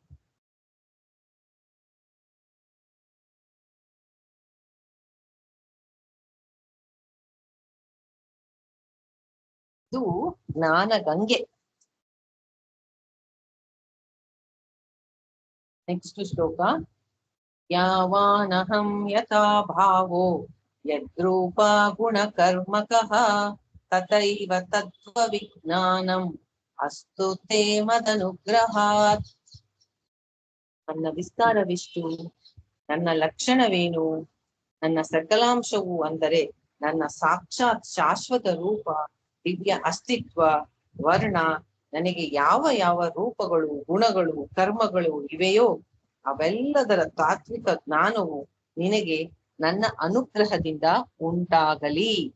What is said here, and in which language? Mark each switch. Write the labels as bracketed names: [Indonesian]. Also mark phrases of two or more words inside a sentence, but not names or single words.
[Kannada] ಇದು ಜ್ಞಾನ ಗಂಗೆ. ನೆಕ್ಸ್ಟ್ ಶ್ಲೋಕ. [Sanskrit] ಯಾವಾನಹಂ ಯಥಾ ಭಾವೋ ಯದ್ರೂಪ ಗುಣ ಕರ್ಮಕಃ ತಥೈವ ತತ್ವ ವಿಜ್ಞಾನಂ ಅಸ್ತು ತೇ ಮದನುಗ್ರಹಾತ್. [Kannada] ನನ್ನ ವಿಸ್ತಾರವಿಷ್ಟು, ನನ್ನ ಲಕ್ಷಣವೇನು, ನನ್ನ ಸಕಲಾಂಶವು ಅಂದರೆ ನನ್ನ ಸಾಕ್ಷಾತ್ ಶಾಶ್ವತ ರೂಪ, ದಿವ್ಯ ಅಸ್ತಿತ್ವ, ವರ್ಣ, ನನಗೆ ಯಾವ ಯಾವ ರೂಪಗಳು, ಗುಣಗಳು, ಕರ್ಮಗಳು ಇವೆಯೋ ಅವೆಲ್ಲದರ ತಾತ್ವಿಕ ಜ್ಞಾನವು ನಿನಗೆ ನನ್ನ ಅನುಗ್ರಹದಿಂದ ಉಂಟಾಗಲಿ.